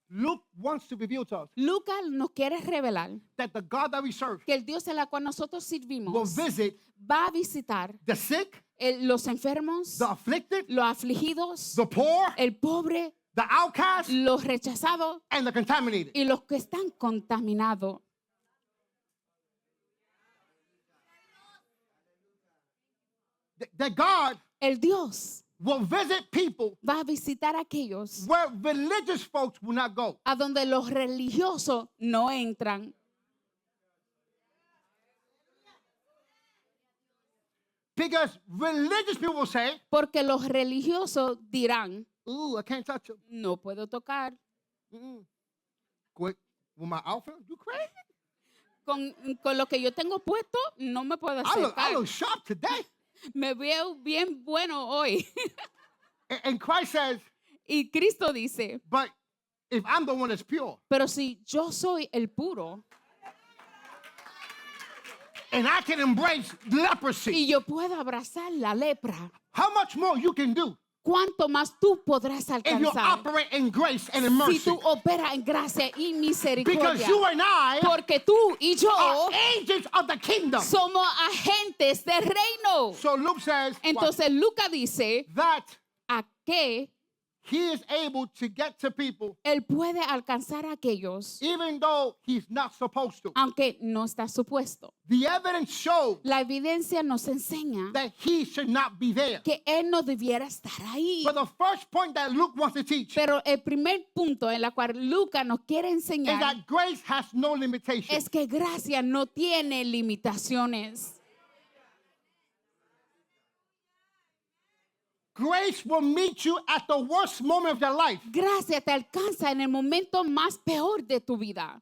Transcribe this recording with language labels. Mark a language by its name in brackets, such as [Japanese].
[English] Luke wants to reveal to us [Spanish] Lucas nos quiere revelar [English] that the God that we serve [Spanish] que el Dios en el cual nosotros [English] will [Spanish] servimos [English] visit [Spanish] va a visitar [English] the sick, [Spanish] los enfermos, [English] the afflicted, [Spanish] los afligidos, [English] the poor, [Spanish] el pobre, [English] the outcast, [Spanish] los rechazados [English] and the contaminated. [Spanish] y los que están contaminados. [English] That God [Spanish] El Dios [English] will visit people [Spanish] va a visitar a aquellos [English] where religious folks will not go. [Spanish] a donde los religiosos no entran. [English] Because religious people will say, [Spanish] Porque los religiosos dirán, [English] ooh, I can't touch him. [Spanish] no puedo tocar. [English] With my outfit, you crazy? [Spanish] Con lo que yo tengo puesto, no me puedo [English] I [Spanish] acercar. [English] look sharp today. [Spanish] Me veo bien bueno hoy. [English] And Christ says, [Spanish] Y Cristo dice, [English] but if I'm the one that's pure, [Spanish] pero si yo soy el puro [English] and I can embrace leprosy, [Spanish] y yo puedo abrazar la lepra, [English] how much more you can do [Spanish] ¿cuánto más tú podrás [English] if you [Spanish] alcanzar [English] operate in grace and in [Spanish] si [English] mercy? [Spanish] tú operas en gracia y [English] Because [Spanish] misericordia? [English] you and I [Spanish] Porque tú y yo [English] are agents of the kingdom. [Spanish] somos agentes del reino. [English] So Luke says what? [Spanish] Entonces Lucas dice [English] That [Spanish] a que [English] he is able to get to people [Spanish] él puede alcanzar a aquellos [English] even though he's not supposed to. [Spanish] aunque no está supuesto. [English] The evidence shows [Spanish] La evidencia nos enseña [English] that he should not be there. [Spanish] que él no debiera estar ahí. [English] But the first point that Luke wants to teach [Spanish] Pero el primer punto en el cual Lucas nos quiere [English] is [Spanish] enseñar [English] that grace has no limitation. [Spanish] es que gracia no tiene limitaciones. [English] Grace will meet you at the worst moment of your life. [Spanish] Gracia te alcanza en el momento más peor de tu vida.